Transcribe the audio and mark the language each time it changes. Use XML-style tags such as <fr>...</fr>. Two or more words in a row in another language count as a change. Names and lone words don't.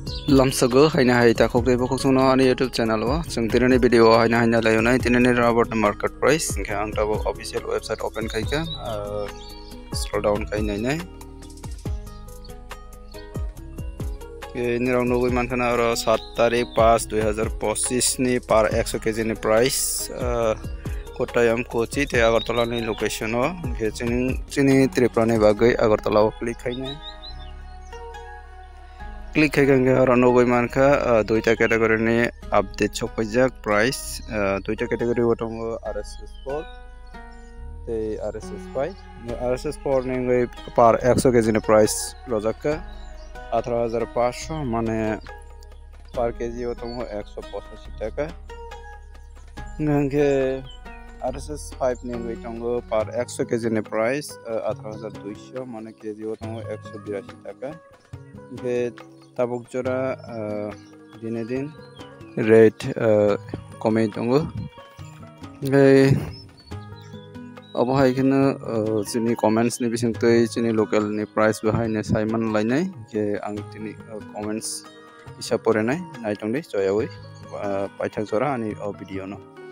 <trp>Lamsago haina haita khokdei bo khoksono ani YouTube channel o chung tinani video haina haina layonai tinani</trp> <en>about the market price</en> <trp>ingkha ang tabo</trp> <en>official website open</en> <trp>khaika</trp> <en>scroll down</en> <trp>khai nai nirang nogoi mankhana aro 7 tarik 5 2025 ni par 100 kg ni price Kottayam Kochi te Agartala ni location o chini Tripura ni bagai Agartala o click khai nai Click haikangge aro nogoi manka duita category ni update chokpajak price duita category otongo RSS4 te RSS5 RSS4 ni ngoi par 100 kg ni price lojakka 18500 মানে</trp> <en>per kg</en> <trp>otongo 185 টাকা ngangke RSS5 ni ngoi tongo par 100 kg ni price 18200 মানে kg otongo 182 টাকা ke tabuk jora dine din rate kome tongo abo haikena chini comments ni bisingtoi chini local ni price bahai ne Simon lainai ke ang chini comments isa pore nai naitongde joyawi paithak jora ani video no</trp>